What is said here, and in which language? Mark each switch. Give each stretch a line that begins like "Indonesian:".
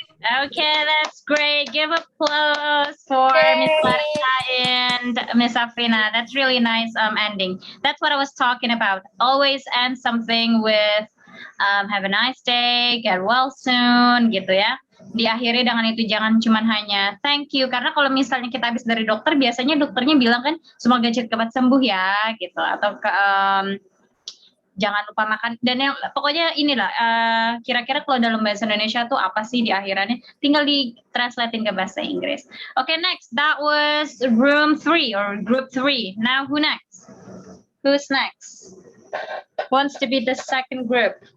English: Okay, that's great. Give applause for Miss Larita and Miss Afrina. That's really nice ending. That's what I was talking about. Always end something with have a nice day, get well soon,
Indonesian: gitu ya. Diakhiri dengan itu, jangan cuman hanya
English: thank you.
Indonesian: Karena kalau misalnya kita habis dari dokter, biasanya dokternya bilang kan semoga cepat sembuh ya, gitu. Atau jangan lupa makan, dan yang pokoknya inilah kira-kira kalau dalam bahasa Indonesia tuh apa sih di akhirannya, tinggal di translatein ke bahasa Inggris.
English: Okay, next, that was room 3 or group 3. Now who next? Who's next? Wants to be the second group?